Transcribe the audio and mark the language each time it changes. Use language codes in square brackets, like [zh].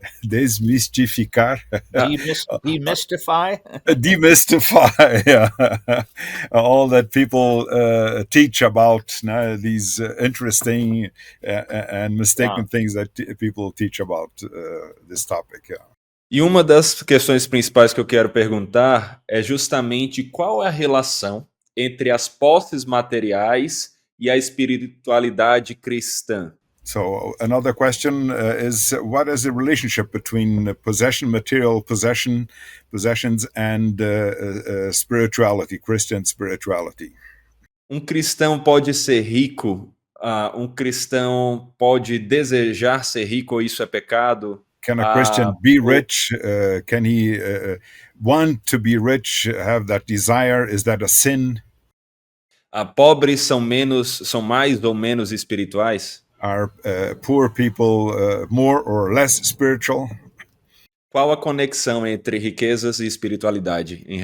[pt] Desmistificar. [en] Demystify? Demystify, yeah. All that people teach about these interesting and mistaken things that people teach about this topic, yeah. [pt] E uma das questões principais que eu quero perguntar é justamente qual é a relação entre as posses materiais e a espiritualidade cristã. [en] So another question is, what is the relationship between material possessions and spirituality, Christian spirituality? [pt] Um cristão pode ser rico? Um cristão pode desejar ser rico ou isso é pecado? [en] Can a Christian be rich? Can he want to be rich, have that desire? Is that a sin? [pt] Pobres são mais ou menos espirituais? [en] Are poor people more or less spiritual? [pt] Qual a conexão entre riquezas e espiritualidade, em